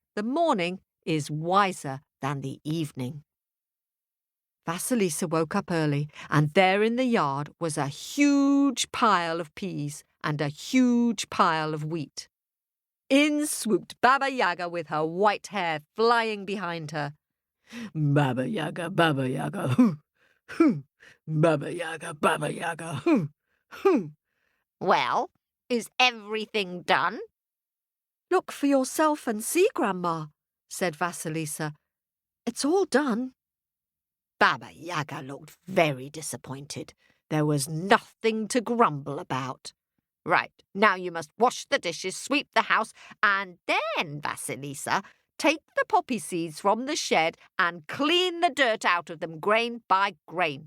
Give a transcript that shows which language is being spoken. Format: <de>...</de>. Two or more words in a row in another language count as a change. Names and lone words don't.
<en>The morning is wiser than the evening." Vasilisa woke up early, and there in the yard was a huge pile of peas and a huge pile of wheat. In swooped Baba Yaga with her white hair flying behind her. Baba Yaga, hoo, hoo. Baba Yaga, hoo, hoo. Well, is everything done? Look for yourself and see, Grandma, said Vasilisa. It's all done. Baba Yaga looked very disappointed. There was nothing to grumble about. Right, now you must wash the dishes, sweep the house, and then, Vasilisa, take the poppy seeds from the shed and clean the dirt out of them grain by grain.</en>